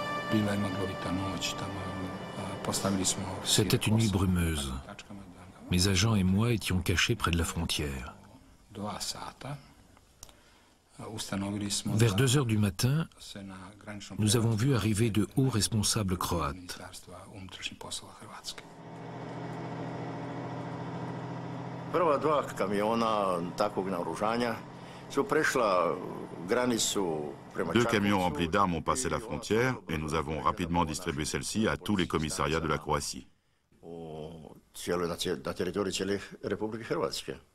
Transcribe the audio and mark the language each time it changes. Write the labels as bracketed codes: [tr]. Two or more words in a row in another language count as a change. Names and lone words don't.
[fr] C'était une nuit brumeuse. Mes agents et moi étions cachés près de la frontière. Vers 2 heures du matin, nous avons vu arriver de hauts responsables croates. [hr] Prva dva kamiona takvog naoružanja su prešla granicu prema [fr] Deux camions remplis d'armes ont passé la frontière et nous avons rapidement distribué celle-ci à tous les commissariats de la Croatie. [hr] na teritoriji cijele Republike Hrvatske.